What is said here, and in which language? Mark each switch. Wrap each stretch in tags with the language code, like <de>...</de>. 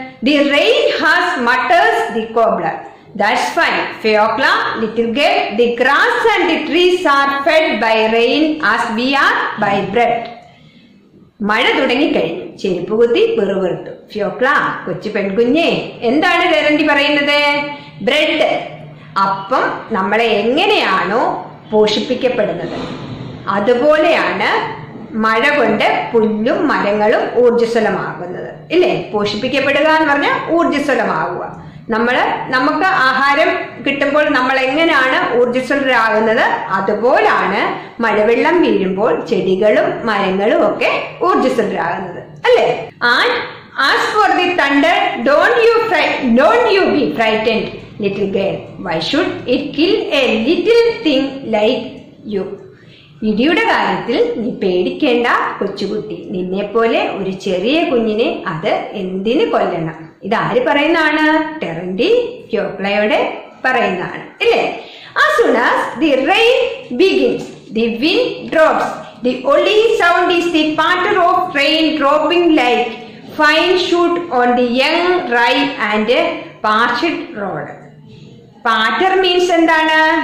<en>The rain has mutters the cobbler. That's fine, Fiokla, little girl. The grass and the trees are fed by rain as we are by bread.</en> <ml>മഴ തുടങ്ങിക്കഴിഞ്ഞു, ചെരുപ്പ് കുത്തി പിറുപിറുത്തു. ഫിയോക്ല, കൊച്ചു പെൺകുഞ്ഞേ, എന്താണ് Terenty പറയുന്നത്? Bread, അപ്പം നമ്മളെ എങ്ങനെയാണോ പോഷിപ്പിക്കപ്പെടുന്നത് അതുപോലെയാണ് മഴ കൊണ്ട് പുല്ലും മരങ്ങളും ഊർജ്ജസ്വലമാകുന്നത് ഇല്ലേ. പോഷിപ്പിക്കപ്പെടുക എന്ന് പറഞ്ഞാൽ ഊർജ്ജസ്വലമാകുക. നമുക്ക് ആഹാരം കിട്ടുമ്പോൾ നമ്മൾ എങ്ങനെയാണ് ഊർജ്ജസ്വലരാകുന്നത് അതുപോലാണ് മഴവെള്ളം വീഴുമ്പോൾ ചെടികളും മരങ്ങളും ഒക്കെ ഊർജ്ജസ്വലരാകുന്നത് അല്ലേ.</ml> <en>And as for the thunder, don't you be frightened, little girl. Why should it kill a little thing like you?</en> <ml>ഇടിയുടെ കാര്യത്തിൽ നീ പേടിക്കേണ്ട കൊച്ചുകുട്ടി, നിന്നെ പോലെ ഒരു ചെറിയ കുഞ്ഞിനെ അത് എന്തിനു കൊല്ലണം? ഇതാര് പറയുന്നതാണ്? ടെറൻറ്റി ഫിയോക്ലയോടെ പറയുന്നതാണ് ഇല്ലേ.</ml> <en>As soon as the rain begins, the wind drops. The only sound is the patter of rain dropping like fine shoot on the young rye and parched road. Patter means</en> <ml>എന്താണ്?</ml>